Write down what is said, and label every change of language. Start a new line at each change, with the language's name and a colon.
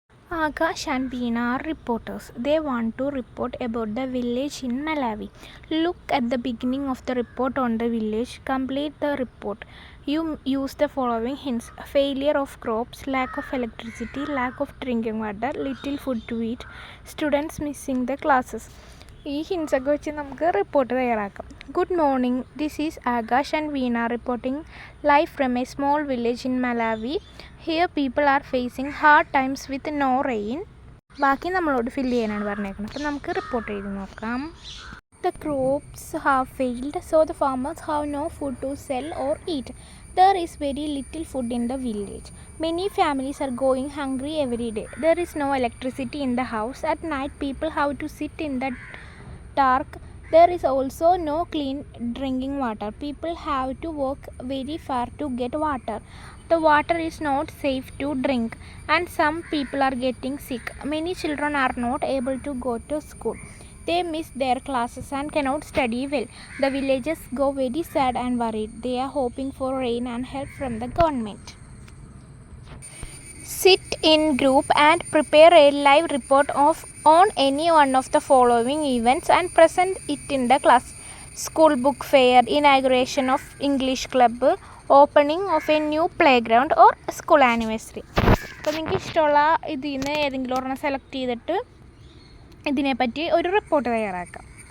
English: Akash and Veena are reporters. They want to report about the village in Malawi. Look at the beginning of the report on the village. Complete the report. You use the following hints: failure of crops, lack of electricity, lack of drinking water, little food to eat, students missing the classes.
Malayalam: ഈ ഹിൻസൊക്കെ വെച്ച് നമുക്ക് report തയ്യാറാക്കാം.
English: Good morning, this is Akash and Veena reporting live from a small village in Malawi. Here people are facing hard times with no rain.
Malayalam: ബാക്കി നമ്മളോട് fill ചെയ്യാനാണ് പറഞ്ഞേക്കുന്നത്. അപ്പോൾ നമുക്ക് റിപ്പോർട്ട് ചെയ്ത് നോക്കാം.
English: The crops have failed, so the farmers have no food to sell or eat. There is very little food in the village. Many families are going hungry every day. There is no electricity in the house. At night, people have to sit in the dark. There is also no clean drinking water. People have to walk very far to get water. The water is not safe to drink, and some people are getting sick. Many children are not able to go to school. They miss their classes and cannot study well. The villagers go very sad and worried. They are hoping for rain and help from the government. Sit in group and prepare a live report on any one of the following events and present it in the class. School book fair, inauguration of English club, opening of a new playground or school anniversary.
Malayalam: അപ്പോൾ നിങ്ങൾക്ക് ഇഷ്ടമുള്ള ഇതിൽ നിന്ന് ഏതെങ്കിലും ഒരെണ്ണം select ചെയ്തിട്ട് ഇതിനെപ്പറ്റി ഒരു റിപ്പോർട്ട് തയ്യാറാക്കാം.